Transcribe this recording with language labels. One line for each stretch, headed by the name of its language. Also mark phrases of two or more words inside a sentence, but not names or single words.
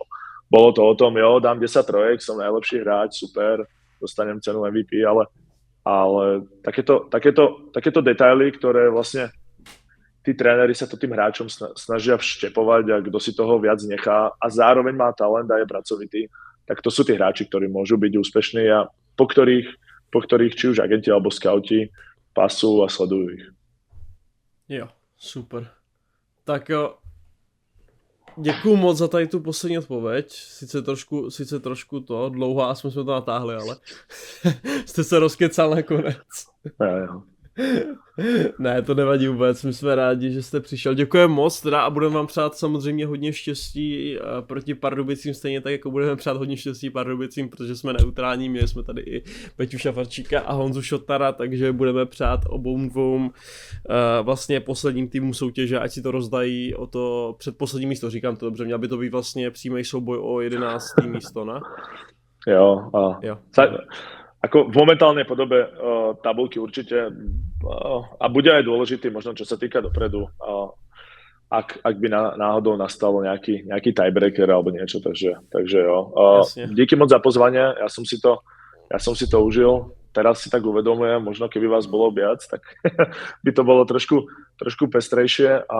Slovak: Bolo to o tom, jo, dám 10 trojek, som najlepší hráč, super, dostanem cenu MVP, ale takéto detaily, ktoré vlastne tí tréneri sa to tým hráčom snažia vštepovať a kto si toho viac nechá a zároveň má talent a je pracovitý, tak to sú tí hráči, ktorí môžu byť úspešní a po ktorých či už agenti alebo skauti pasú a sledujú ich.
Czech: Jo, super. Tak jo, děkuju moc za tady tu poslední odpověď. Sice trošku to dlouhá, jsme to natáhli, ale jste se rozkecal nakonec. Jo. Ne, to nevadí vůbec, my jsme rádi, že jste přišel. Děkujeme moc teda a budeme vám přát samozřejmě hodně štěstí proti Pardubicím, stejně tak jako budeme přát hodně štěstí Pardubicím, protože jsme neutrální, měli jsme tady i Peťu Šafarčíka a Honzu Šotara, takže budeme přát obou dvou vlastně posledním týmům soutěže, ať si to rozdají o to předposlední místo, říkám to dobře, měl by to být vlastně přímý souboj o 11. místo, ne? Jo.
Slovak: Ako v momentálnej podobe tabulky určite a bude aj dôležitý možno čo sa týka dopredu, ak by náhodou nastalo nejaký tiebreaker alebo niečo, takže jo. Díky moc za pozvanie, ja som si to užil, teraz si tak uvedomujem, možno keby vás bolo viac, tak by to bolo trošku pestrejšie a